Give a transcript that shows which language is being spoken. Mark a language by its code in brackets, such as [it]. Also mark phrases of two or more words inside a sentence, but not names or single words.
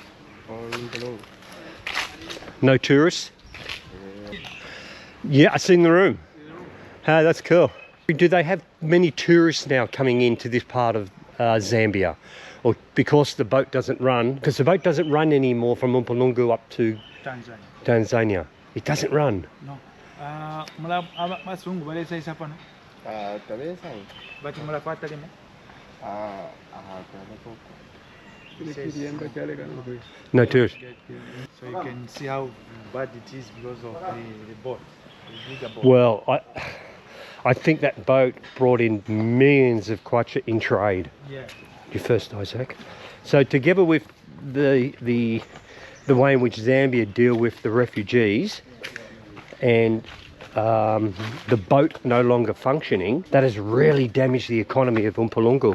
[en] No tourists? Yeah, I seen the room. Ah, that's cool. Do they have many tourists now coming into this part of Zambia? Or because the boat doesn't run? Because the boat doesn't run anymore from Mpulungu up to Tanzania. It doesn't run. No. [bem] Masungu bale sai sapano. Tabesa. But mula kwata limo. [en] No tourists. So you can see how bad it is because of the boat. The bigger boat. Well, I think that boat brought in millions of kwacha in trade. Yeah. You first, Isaac. So together with the way in which Zambia deal with the refugees and the boat no longer functioning, that has really damaged the economy of Mpulungu.